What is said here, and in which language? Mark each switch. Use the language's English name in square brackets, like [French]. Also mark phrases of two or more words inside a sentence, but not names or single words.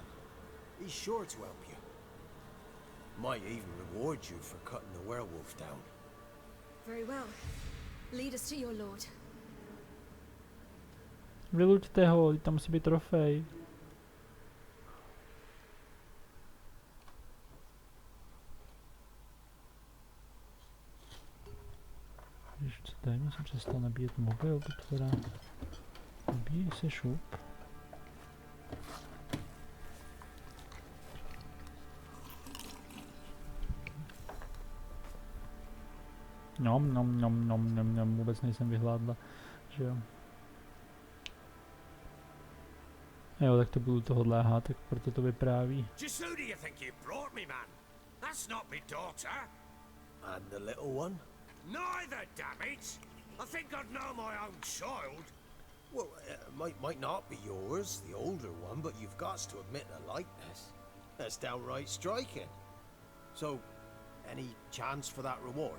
[English] He's sure to help you. Might even reward you for cutting the werewolf down. Very well. Lead us to your lord. [Czech] Vyluďte ho, tam musí být trofej. Co tady jsem přestal nabíjet mobil, teda nabíjí se šup. Nom, vůbec nejsem vyhládla, že jo. Jo, tak to budu tohle háhat, tak proto to vypráví. [English] Just who do you think you brought me, man? That's not my daughter. And the little one? Neither, damn it! I think I'd know my own child. Well, might not be yours, the older one, but you've got to admit the likeness. That's downright striking. So, any chance for that reward?